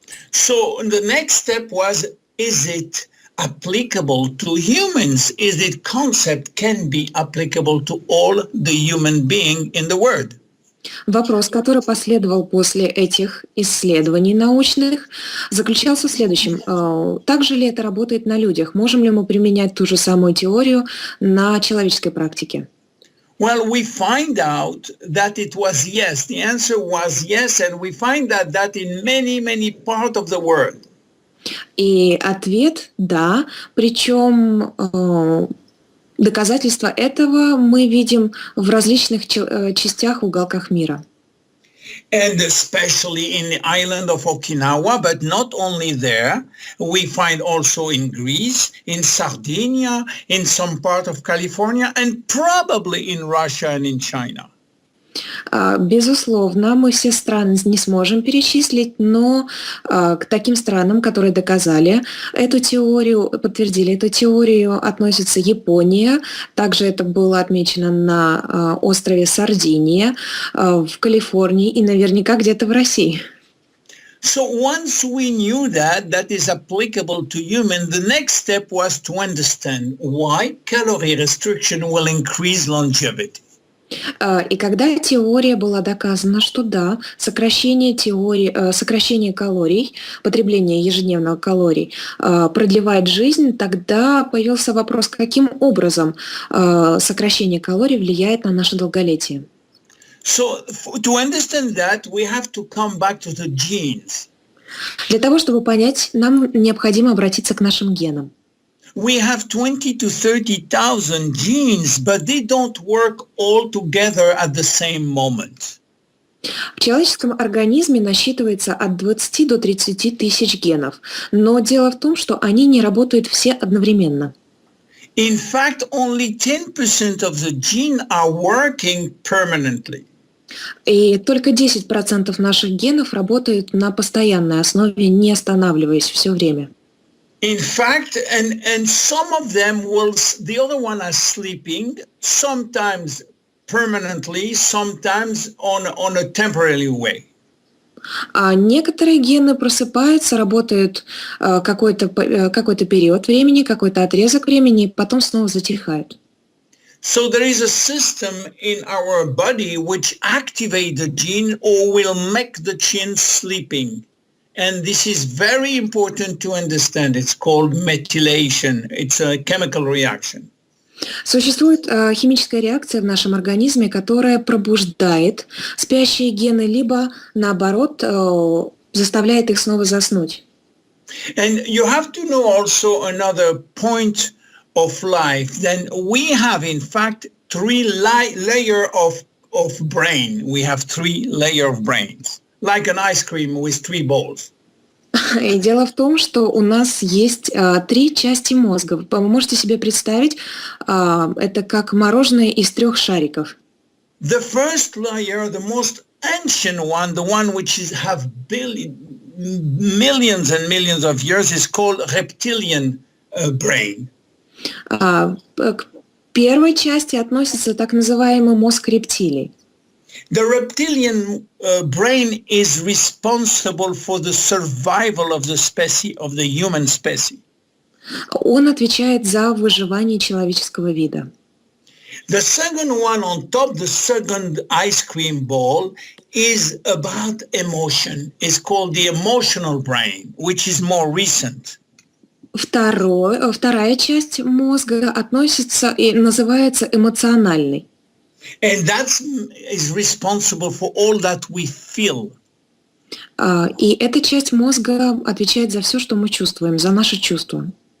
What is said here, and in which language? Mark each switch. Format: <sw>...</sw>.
<en>So the next step was, is it applicable to humans? Is it concept can be applicable to all the human being in the world?</en> <ru>Вопрос, который последовал после этих исследований научных, заключался в следующем. Также ли это работает на людях? Можем ли мы применять ту же самую теорию на человеческой практике?</ru> <en>Well, we find out that it was yes. The answer was yes, and we find that in many parts of the world.</en> <ru>И ответ – да, причем Доказательства этого мы видим в различных частях, уголках мира.</ru> <en>And especially in the island of Okinawa, but not only there, we find also in Greece, in Sardinia, in some part of California, and probably in Russia and in China.</en> <ru>Безусловно, мы все страны не сможем перечислить, но к таким странам, которые доказали эту теорию, подтвердили эту теорию, относится Япония. Также это было отмечено на острове Сардиния, в Калифорнии и наверняка где-то в России.</ru> <en>So once we knew that is applicable to human, the next step was to understand why calorie restriction will increase longevity.</en> <ru>И когда теория была доказана, что да, сокращение калорий, потребление ежедневно калорий продлевает жизнь, тогда появился вопрос, каким образом сокращение калорий влияет на наше долголетие.</ru> <en>So to understand that, we have to come back to the genes.</en> <ru>Для того, чтобы понять, нам необходимо обратиться к нашим генам.</ru> <en>We have 20 to 30,000 genes, but they don't work all together at the same moment.</en> <ru>В человеческом организме насчитывается от 20 до 30 тысяч генов, но дело в том, что они не работают все одновременно.</ru> <en>In fact, only 10% of the gene are working permanently.</en> <ru>И только 10% наших генов работают на постоянной основе, не останавливаясь все время.</ru> <en>In fact, and some of them the other one are sleeping, sometimes permanently, sometimes on a temporary way.</en> <ru>А некоторые гены просыпаются, работают какой-то период времени, какой-то отрезок времени, потом снова затихают.</ru> <en>So there is a system in our body which activates the gene or will make the gene sleeping. And this is very important to understand. It's called methylation. It's a chemical reaction.</en> <ru>Существует химическая реакция в нашем организме, которая пробуждает спящие гены, либо, наоборот, заставляет их снова заснуть.</ru> <en>And you have to know also another point of life. Then we have, in fact, three layers of brain. We have three layers of brains. Like an ice cream with three balls.</en> <ru>И дело в том, что у нас есть 3 части мозга. Вы можете себе представить, это как мороженое из 3 шариков.</ru> <en>The first layer, the most ancient one, the one which have millions and millions of years, is called reptilian brain.</en> <ru>К первой части относится так называемый мозг рептилий.</ru> <en>The reptilian brain is responsible for the survival of the species, of the human species.</en> <ru>Он отвечает за выживание человеческого вида.</ru> <en>The second one on top, the second ice cream ball, is about emotion. It's called the emotional brain, which is more recent.</en> <ru>Вторая часть мозга относится и называется эмоциональный.</ru> <en>And that is responsible for all that we feel.</en> <ru>И эта часть мозга отвечает за все, что мы чувствуем, за наши чувства.</ru>